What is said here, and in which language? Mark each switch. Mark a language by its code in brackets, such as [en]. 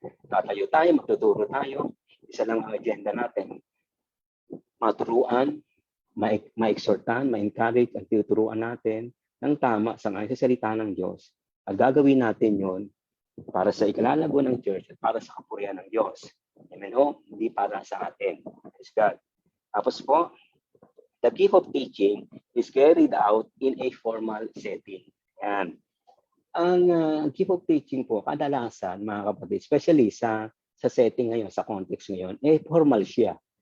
[tl] Tatayo tayo, magtuturo tayo, isa lang ang agenda natin. Maturuan, ma-exhortan, ma-encourage ang tinuturuan natin ng tama sa ngayon sa salita ng Diyos. At gagawin natin yon para sa ikalalago ng church at para sa kapurihan ng Diyos. Amen ho? Hindi para sa atin. Praise God. Tapos po, [en] the gift of teaching is carried out in a formal setting. [tl] Yan. Ang gift of teaching po, kadalasan, mga kapatid, especially sa setting ngayon, sa context ngayon, formal siya.